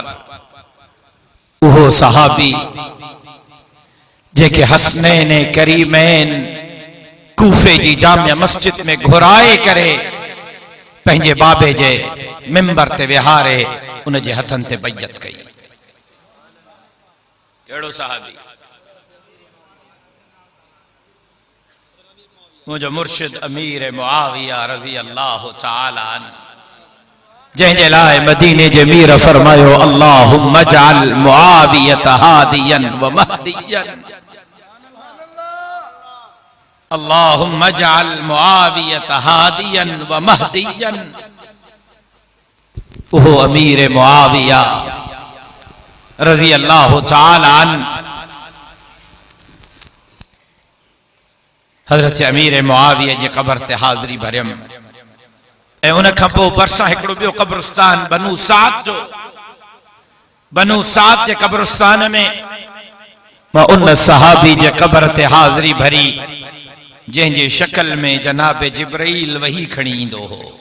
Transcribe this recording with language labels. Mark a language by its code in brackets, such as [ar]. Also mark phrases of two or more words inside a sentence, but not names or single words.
[sd] वो सहाबी जेके हसनैन करीमैन कूफे जी जामिया मस्जिद में घुराए करे पंहिंजे बाबे जे मिंबर ते विहारे उन जे हथन ते बैयत कई। केड़ो सहाबी? मुझो मुर्शिद अमीर मुआविया [ar] رضي الله تعالى عنه [sd] जंहिंजे लाइ मदीने जे मीर फरमायो [ar] اللهم اجعل معاوية هاديا ومهديا. اللهم اجعل معاوية هاديا ومهديا. [sd] वो अमीर मुआविया [ar] رضي الله تعالى عنه, [sd] हजरत अमीर मुआविया जी क़ब्र ते हाज़िरी भरियम ऐं उन खां पोइ भरिसां हिकिड़ो ॿियो क़ब्रिस्तान बनु साद जो, बनु साद जे क़ब्रिस्तान में मां उन सहाबी जे क़ब्र ते हाज़िरी भरी जंहिंजे शक्ल में जनाब जिब्राइल वही खणी ईंदो हो।